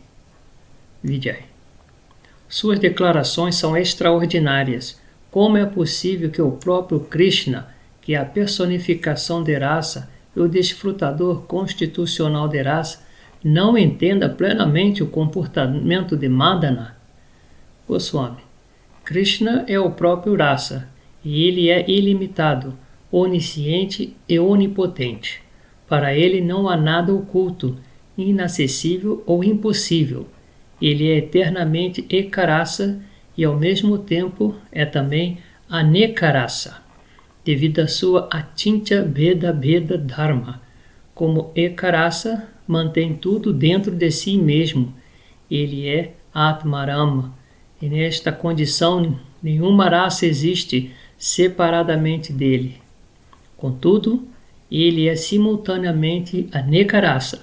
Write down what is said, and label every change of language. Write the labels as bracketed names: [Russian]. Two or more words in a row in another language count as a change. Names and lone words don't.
[Portuguese] Vijay. Suas declarações são extraordinárias. Como é possível que o próprio Krishna, que é a personificação de rasa e o desfrutador constitucional de rasa, não entenda plenamente o comportamento de Madana? Goswami. Krishna é o próprio rasa, e ele é ilimitado, onisciente e onipotente. Para ele não há nada oculto, inacessível ou impossível. Ele é eternamente ekarasa e ao mesmo tempo é também anekarasa, devido à sua [Sanskrit] atintya bheda bheda dharma. [Portuguese] Como ekarasa mantém tudo dentro de si mesmo, ele é Atmarama, e nesta condição nenhuma raça existe separadamente dele. Contudo, ele é simultaneamente anekarasa.